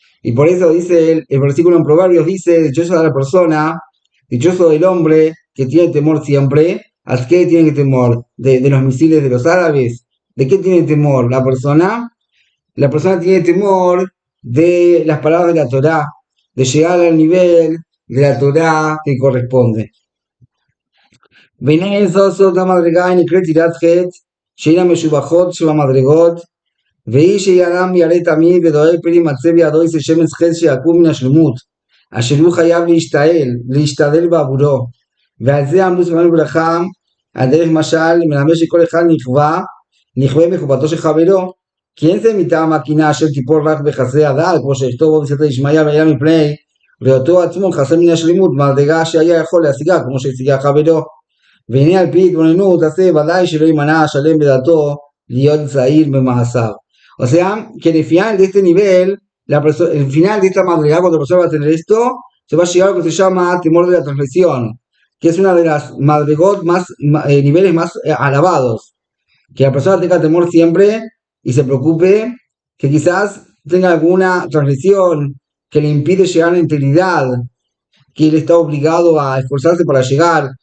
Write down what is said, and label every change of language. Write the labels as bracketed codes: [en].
[es] Y por eso dice el versículo en Proverbios, dice, dichosa la persona, dichoso el hombre que tiene temor siempre. ¿A qué tiene temor? ¿De los misiles de los árabes? ¿De qué tiene temor la persona? La persona tiene temor de las palabras de la Torá, de llegar al nivel de la Torá que corresponde. [he] והנה זאת המדרגה הנקראת יראת חטא, שהיא המשובחות שבמדרגות, והיא שירם ירא תמיד ודואג פן ימצא בידו איזה שמץ חטא שיקום מן השלמות, אשר הוא חייב להשתדל בעבורו. ועל זה עמדו זכרנו לברכה, על דרך משל, מלמד שכל אחד נכווה מחובתו של חברו, כי אין זה מטעם הקינה אשר תיפול רק בחסרי הדעת, כמו שיכתוב בו בספר ישמעיה והיה מפני ראותו עצמו חסר מן השלמות, מדרגה שהיה יכול להשיגה, כמו שהשיגה חברו. והנה על פי התבוננות עשה ודאי שלא יימנע השלם בדעתו להיות זהיר במעשיו. [es] O sea, que en el final de este nivel, el final de esta madrugada, cuando la persona va a tener esto, se va a llegar a lo que se llama temor de la transgresión, que es una de las madrigot más, niveles más alabados. Que la persona tenga temor siempre y se preocupe que quizás tenga alguna transgresión que le impide llegar a la integridad, que él está obligado a esforzarse para llegar.